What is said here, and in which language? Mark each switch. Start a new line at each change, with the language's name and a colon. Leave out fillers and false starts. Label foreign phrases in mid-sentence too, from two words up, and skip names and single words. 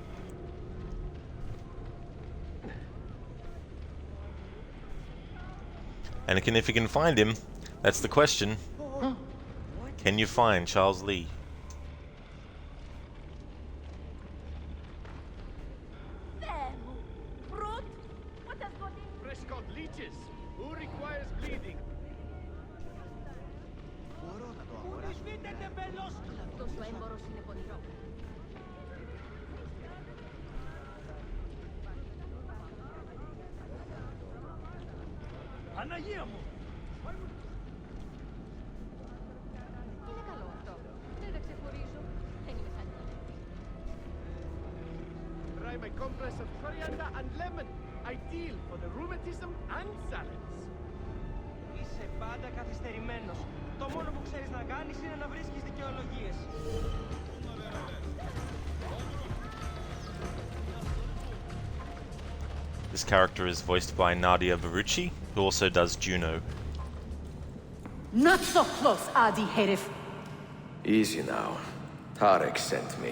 English: And again, if you can find him, that's the question. Can you find Charles Lee? Fresh-caught leeches. Who requires bleeding?
Greek: Παναγία μου! Είναι καλό αυτό. Δεν τα ξεχωρίζω. Δεν είμαι σαν
English: Try my compress of coriander and lemon. Ideal for the rheumatism and salads.
Greek: Είσαι πάντα καθυστερημένος. Το μόνο που ξέρεις να κάνεις είναι να βρίσκεις δικαιολογίες.
English: This character is voiced by Nadia Barucci, who also does Juno. Not so close, Adi Herif. Easy now. Tarek sent me.